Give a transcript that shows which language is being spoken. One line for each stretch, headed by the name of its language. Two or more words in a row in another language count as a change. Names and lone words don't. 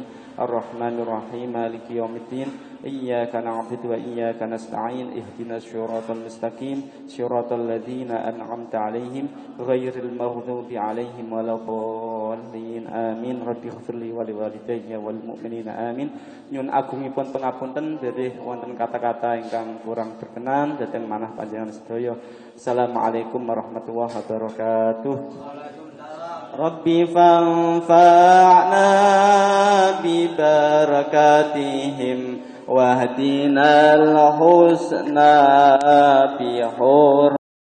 Arabic: الرحمن الرحيم. مالك يوم الدين. إياك نعبد وإياك نستعين. اهدنا الصراط المستقيم. صراط الذين أنعمت عليهم غير المغضوب عليهم ولا الضالين. Amin. رب اغفر لي ولوالدي وللمؤمنين آمين.
Javanese: Nyun agungipun pangapunten derih wonten kata-kata ingkang kurang berkenan dhateng manah panjenengan sedaya.
Arabic: السلام عليكم ورحمة الله وبركاته. رب فانفعنا ببركاتهم واهدنا الحسنى ب